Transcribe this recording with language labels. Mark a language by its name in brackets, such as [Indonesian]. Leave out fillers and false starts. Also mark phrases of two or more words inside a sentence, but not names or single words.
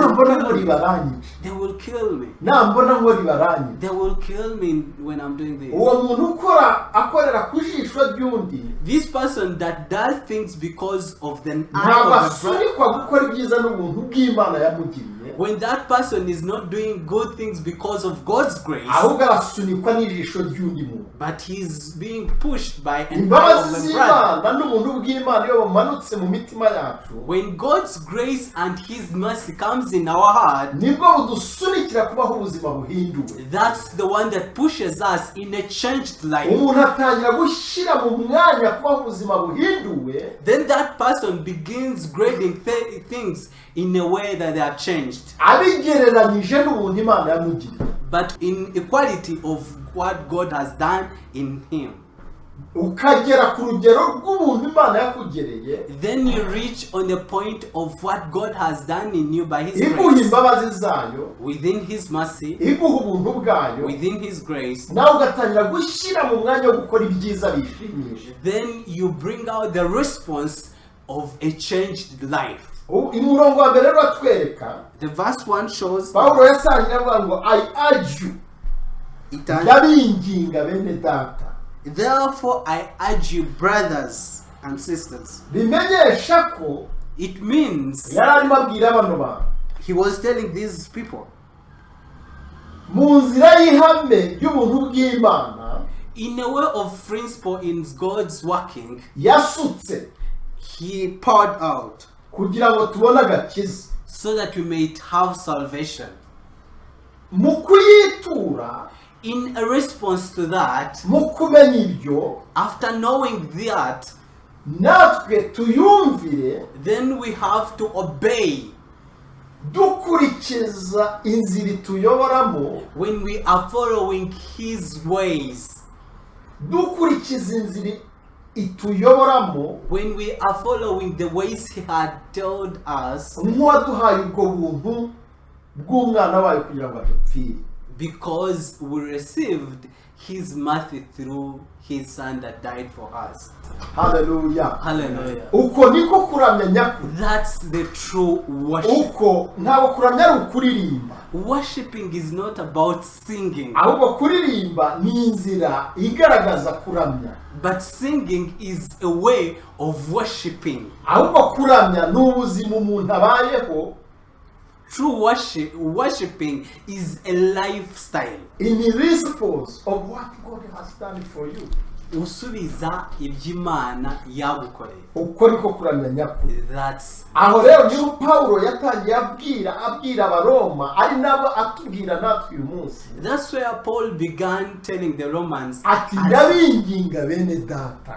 [Kinyarwanda] nambona [English] kill [Kinyarwanda] nkora [English] me. [Kinyarwanda] baranyica, [English] They will kill me. [Kinyarwanda] nambona nkora baranyica. [English] They will kill me when I'm doing this. [Kinyarwanda] Uwo muntu akorera ku jisho ry'undi [English] This person that does things because of the [Kinyarwanda] ntabwo [English] eye of the brother, [Kinyarwanda] asunikwa gukora ibyiza n'ubuntu bw'Imana yamugiriye, [English] when that person is not doing good things because of God's grace, [Kinyarwanda] ahubwo arasunikwa n'ijisho ry'undi muntu. [English] but he's being pushed by an eye [Kinyarwanda] Imbabazi [English] of the brother. [Kinyarwanda] z'Imana n'ubuntu bw'Imana iyo bumanutse mu mitima yacu, [English] When God's grace and His mercy comes in our heart, [Kinyarwanda] nibwo budusunikira kubaho ubuzima buhinduwe. [English] that's the one that pushes us in a changed life. [Kinyarwanda] Umuntu atangira gushyira mu mwanya kubaho ubuzima buhinduwe, [English] Then that person begins grading things in a way that they are changed, [Kinyarwanda] abigereranyije n'ubuntu Imana yamugiriye. [English] but in equality of what God has done in him. [Kinyarwanda] Ukagera ku rugero rw'ubuntu Imana yakugereye, [English] Then you reach on the point of what God has done in you by His [Kinyarwanda] iguha [English] grace, [Kinyarwanda] imbabazi zayo, [English] within His mercy, [Kinyarwanda] iguha ubuntu bwayo, [English] within His grace. [Kinyarwanda] nawe ugatangira gushyira mu mwanya wo gukora ibyiza bishimisha. [English] Then you bring out the response of a changed life. [Kinyarwanda] Umurongo wa mbere rero atwereka, [English] The verse 1 shows, [Kinyarwanda] Pawulo yasangiye avuga ngo [English] I urge you, [Kinyarwanda] ndabinginga bene data, [English] therefore I urge you, brothers and sisters. [Kinyarwanda] bimenyesha ko [English] It means [Kinyarwanda] yari arimo abwira bano bantu [English] he was telling these people, [Kinyarwanda] mu nzira y'ihame y'ubuntu bw'Imana [English] in a way of principle in God's working, [Kinyarwanda] yasutse [English] He poured out [Kinyarwanda] kugira ngo tubone agakiza. [English] so that we may have salvation. [Kinyarwanda] Mu kuyitura, [English] In a response to that, [Kinyarwanda] mu kumenya ibyo, [English] after knowing that, [Kinyarwanda] natwe tuyumvire [English] then we have to obey [Kinyarwanda] dukurikiza inzira ituyoboramo, [English] when we are following His ways. [Kinyarwanda] dukurikiza inzira ituyoboramo, [English] When we are following the ways He had told us, [Kinyarwanda] nk'uwaduhaye ubwo buntu bw'umwana wayo kugira ngo adupfire. [English] because we received His mercy through His Son that died for us. Hallelujah. Hallelujah. [Kinyarwanda] Uko niko kuramya nyakuri. [English] That's the true worship. [Kinyarwanda] Uko ntabwo kuramya ari ukuririmba, [English] Worshipping is not about singing, [Kinyarwanda] ahubwo kuririmba ni inzira igaragaza kuramya, [English] but singing is a way of worshipping. [Kinyarwanda] ahubwo kuramya ni ubuzima umuntu abayeho [English] True worshipping is a lifestyle. in response of what God has done for you. [Kinyarwanda] Usubiza iby'Imana yagukoreye. Uko niko kuramya nyakuri. [English] That's [Kinyarwanda] Aho rero niho Pawulo yatangiye abwira Abaroma, ari nabo atubwira natwe uyu munsi, [English] That's where Paul began telling the Romans [Kinyarwanda] ati ndabinginga bene data,